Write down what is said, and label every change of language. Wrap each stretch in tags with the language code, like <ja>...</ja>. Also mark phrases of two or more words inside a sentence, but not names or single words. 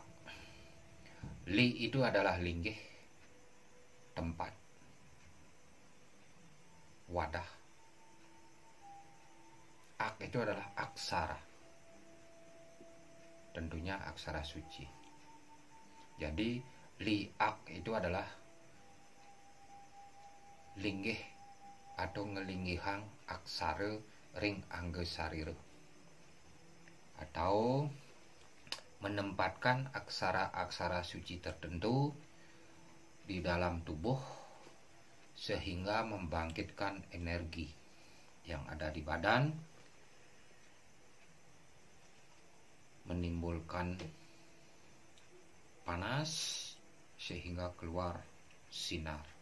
<id>Li itu adalah linggih, tempat, wadah. Ak itu adalah aksara, tentunya aksara suci. Jadi liak itu adalah linggih atau</id> <ban>ngelinggihang aksara ring angge sarira,</ban> <id>atau menempatkan aksara-aksara suci tertentu di dalam tubuh sehingga membangkitkan energi yang ada di badan, menimbulkan panas sehingga keluar sinar,</id>